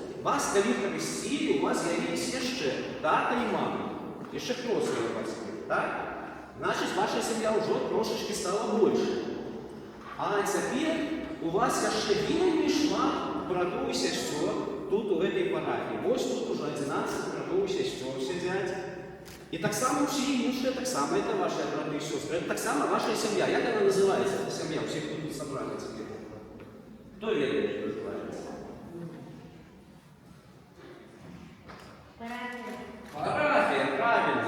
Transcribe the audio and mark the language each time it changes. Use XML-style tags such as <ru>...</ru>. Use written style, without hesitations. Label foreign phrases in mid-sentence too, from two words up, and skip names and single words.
<be>Вас, калі хрысцілі, у вас з'явіліся яшчэ тата і мама. Яшчэ хросныя бацькі, так? Значыць, ваша сям'я ўжо трошачкі стала больш. А цяпер у вас яшчэ вельмі шмат братоў і сясцёр тут у гэтай парафіі. Вось тут ужо 11 братоў і сясцёр сядзяць.</be> <ru>И так само все іншие, так само это ваши браты и сестры, это так само ваша семья. Як она называется, эта семья? Все, кто тут собрали теперь. Кто верит, что называется? Парафия, правильно.</ru>